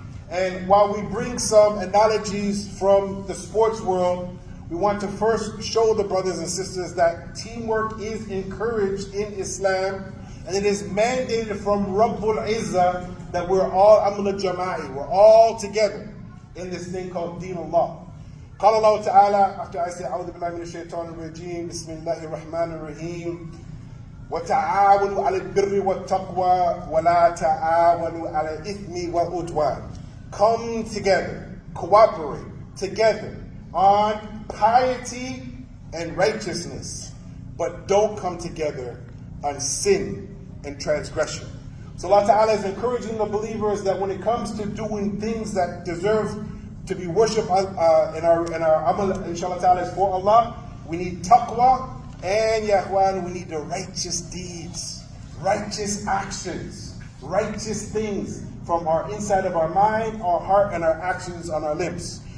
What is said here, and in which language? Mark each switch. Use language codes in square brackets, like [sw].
[en] And while we bring some analogies from the sports world, we want to first show the brothers and sisters that teamwork is encouraged in Islam, And it is mandated from Rabbul Izzah that we're all Amul Jama'i, we're all together in this thing called Deen Allah. [ar] قال الله تعالى, [en] after I say [ar] أعوذ بالله من الشيطان الرجيم بسم الله الرحمن الرحيم وتعاونوا على البر والتقوى ولا تعاونوا على الإثم والعدوان. [en] Come together, cooperate together on piety and righteousness, but don't come together on sin and transgression. So Allah Ta'ala is encouraging the believers that when it comes to doing things that deserve to be worshipped in our amal, inshallah ta'ala, is for Allah, we need taqwa, and ya ikhwan, we need the righteous deeds, righteous actions, righteous things from our inside of our mind, our heart, and our actions on our lips.